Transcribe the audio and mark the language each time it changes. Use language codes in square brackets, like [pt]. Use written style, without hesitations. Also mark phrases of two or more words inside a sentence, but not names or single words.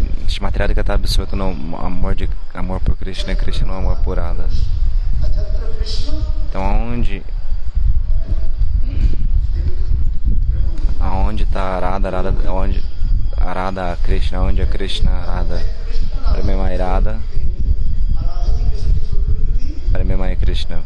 [pt] Shrimati Radhika está absorto no amor por Krishna e Krishna no amor por Radha. Então aonde está a Radha, onde a Radha Krishna, onde é Krishna Radha, Premamai Radha, Premamai Krishna.